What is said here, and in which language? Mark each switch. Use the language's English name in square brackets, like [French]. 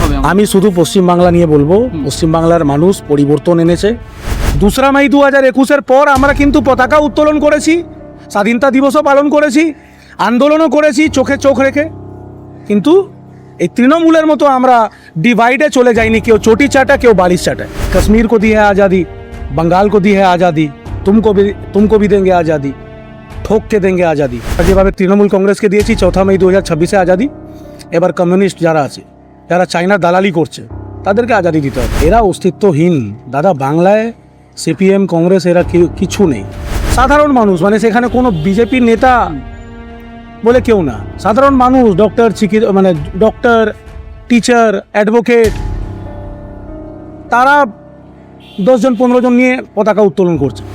[Bangla] আমি শুধু পশ্চিমবাংলা নিয়ে বলবো, পশ্চিমবাংলার মানুষ পরিবর্তন এনেছে। 2রা মে 2021-এর পর আমরা কিন্তু পতাকা উত্তোলন করেছি, স্বাধীনতা দিবসও পালন করেছি, আন্দোলনও করেছি চোখে চোখ রেখে। কিন্তু এই তৃণমূলের মতো আমরা ডিভাইডে চলে যাইনি, কেউ চটি চাটা, কেউ বালিশ চাটায়। [Hindi] কাশ্মীর কো दी है आज़ादी, बंगाल को दी है आज़ादी, तुमको भी देंगे आज़ादी, ठोक के देंगे आज़ादी। [Bangla] যেভাবে তৃণমূল কংগ্রেসকে দিয়েছি 4 মে 2026-এ আজাদি, এবার কমিউনিস্ট যারা আছে, যারা চায়নার দালালি করছে, তাদেরকে আজাদি দিতে হবে। এরা অস্তিত্বহীন দাদা। বাংলায় সিপিএম, কংগ্রেস এরা কিছু নেই। সাধারণ মানুষ, মানে সেখানে কোনো বিজেপির নেতা বলে কেউ না, সাধারণ মানুষ, ডক্টর, টিচার, অ্যাডভোকেট, তারা 10 জন 15 জন নিয়ে পতাকা উত্তোলন করছে।